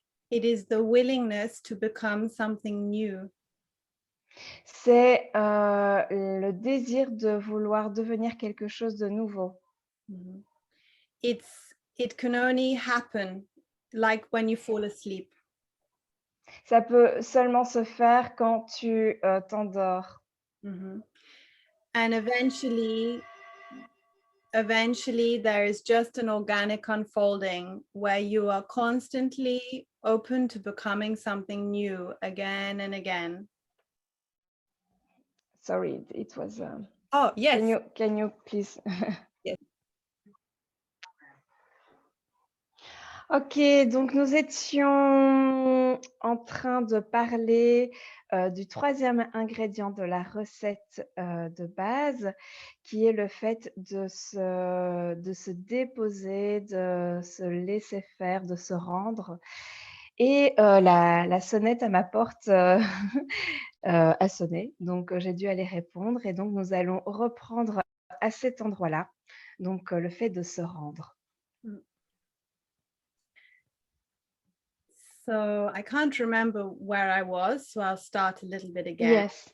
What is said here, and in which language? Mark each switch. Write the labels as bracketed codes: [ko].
[en] it is the willingness to become something new. [fr] C'est le désir de vouloir devenir quelque chose de nouveau. Mm-hmm. [en] It can only happen like when you fall asleep. [fr] Ça peut seulement se faire quand tu t'endors. Mm-hmm. [en] And eventually there is just an organic unfolding where you are constantly open to becoming something new again and again. Sorry, it was. Oh, yes. Can you please? Yes. [fr] Ok, donc nous étions en train de parler du troisième ingrédient de la recette de base, qui est le fait de se déposer, de se laisser faire, de se rendre. Et la sonnette à ma porte a sonné, donc j'ai dû aller répondre. Et donc nous allons reprendre à cet endroit-là, donc le fait de se rendre. [en] So I can't remember where I was, so I'll start a little bit again.